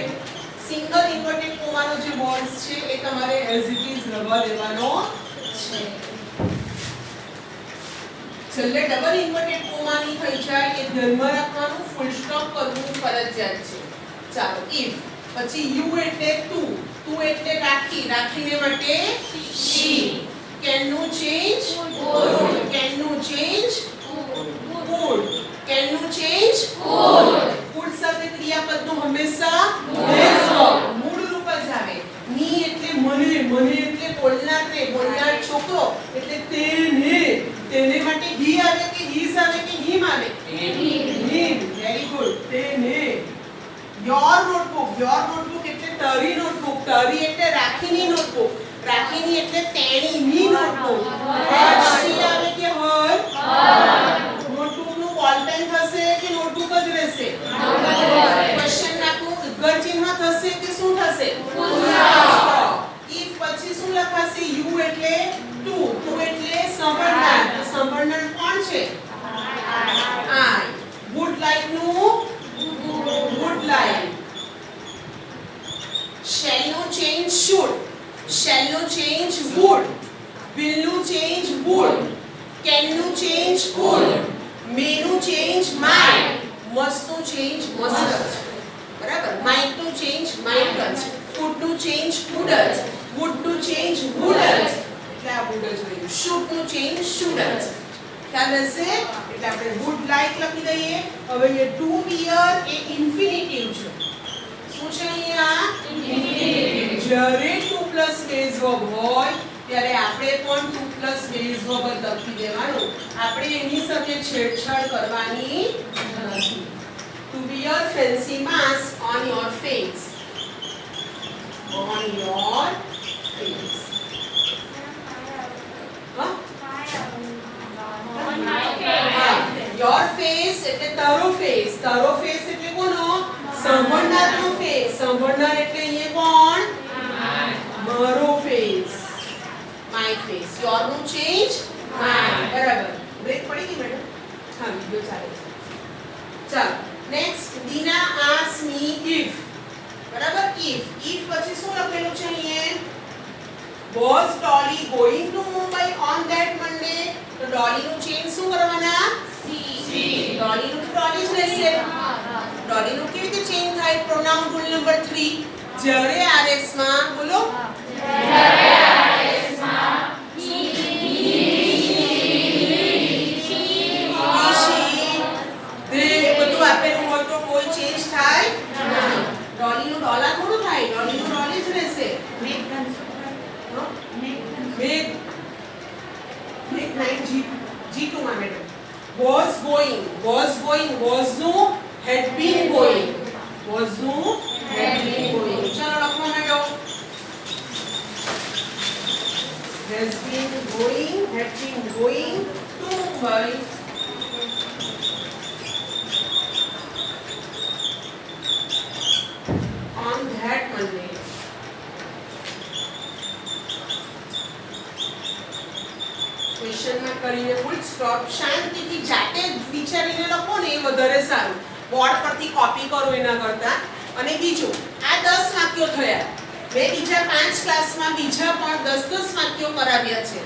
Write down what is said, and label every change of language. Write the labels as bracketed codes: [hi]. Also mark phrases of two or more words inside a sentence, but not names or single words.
[en] single inverted [gu] કોમાનો જે વર્ડ્સ છે એ તમારે [en] as it is [gu] રવા દેવાનો છે. છેલ્લે [en] double inverted [gu] કોમાની થઈ જાય એ ધ્યાનમાં રાખવાનું. [en] full stop [gu] કરવું ફરજિયાત છે. ચાલો if. પછી યુ એટલે તું. તું એટલે રાખી. રાખીને માટે she. can નું [en] change would. can નું change would. can નું change would. [gu] would સાથે ક્રિયાપદનું હંમેશા મૂળ રૂપ જ આવે. ની એટલે મને. મને એટલે બોલનારને. બોલનાર છોકરો એટલે તેને. તેને માટે he આવે કે his આવે કે him આવે? [en] him. very good. [gu] તેને. [en] your notebook. your notebook [gu] એટલે તારી નોટબુક. તારી એટલે રાખીની નોટબુક. રાખીની એટલે તેણીની નોટબુક. she આવે કે her? નોટબુક નું [en] ball pen [gu] થશે કે નોટબુક જ રહેશે? ક્વેશ્ચન માર્કનું ઉદ્ગર ચિહ્ન થશે કે શું થશે? if પછી શું લખાશે? you એટલે તું. તું એટલે સંભળનાર. સંભળનાર કોણ છે? [en] I. would like નું would like. shall નું change should. શેલ નું change would, વિલ નું change would, કેન નું change could, મે નું change might, મસ્ટ નું change must, [gu] બરાબર, [en] માઇટ નું change might, કુડ નું change could, વુડ નું change would, [gu] એટલે આ વુડ જ રહ્યું, [en] શુડ નું change should, [gu] ખ્યાલ હશે? એટલે આપણે [en] would like [gu] લખી દઈએ. હવે એ [en] to wear [gu] એ ઇન્ફિનિટિવ છે. શું છે અહીંયા? ઇન્ફિનિટિવ. જ્યારે [en] to plus base verb [gu] હોય ત્યારે આપણે પણ [en] to plus base verb [gu] જ લખી દેવાનું. આપણે એની સાથે છેડછાડ કરવાની નથી. [en] To wear fancy mask on your face. On your face. Huh? On my face. Your face [gu] એટલે તારો ફેસ. તારો ફેસ એટલે કોનો? સાંભળનારનો ફેસ. સાંભળનાર એટલે અહીંયા કોણ? મારો ફેસ. [en] My face. [gu] Your નું [en] change my. [gu] બરાબર. બ્રેક પડી ગઈ મેડમ? હા, વિડિયો ચાલે છે. ચાલો. નેક્સ્ટ દીના [en] ask me if. [gu] બરાબર? ઇફ પછી શું લખેલું છે અહીંયા? [en] Was Dolly going to Mumbai on that Monday? [gu] તો ડોલી નું ચેન્જ શું કરવાના? ડોલી નું ડોલી જ રહેશે. ડોલી નું કેવી રીતે ચેન્જ થાય? પ્રોનાઉન રૂલ નંબર 3. જ્યારે આરએસ માં બોલો. જ્યારે આરએસ માં she, they બધું આપેલું હોય તો કોઈ ચેન્જ થાય નહીં. ડોલી નું ડોલા થોડું થાય. ડોલી નું ડોલી જ રહેશે. Make 9 G2 માં મેડમ. [en] Was going was નું had been going. Was નું had been going. [gu] ચાલો લખો મેડમ. [en] Has been going, had been going to Mumbai. On that Monday. question mark [gu] કરીને [en] full stop. [gu] શાંતિથી જાતે વિચારીને લખો ને એ વધારે સારું. બોર્ડ પરથી કોપી કરો એના કરતા. અને બીજું, આ 10 વાક્યો થયા. મેં બીજા 5 ક્લાસમાં બીજા પણ 10 વાક્યો કરાવ્યા છે.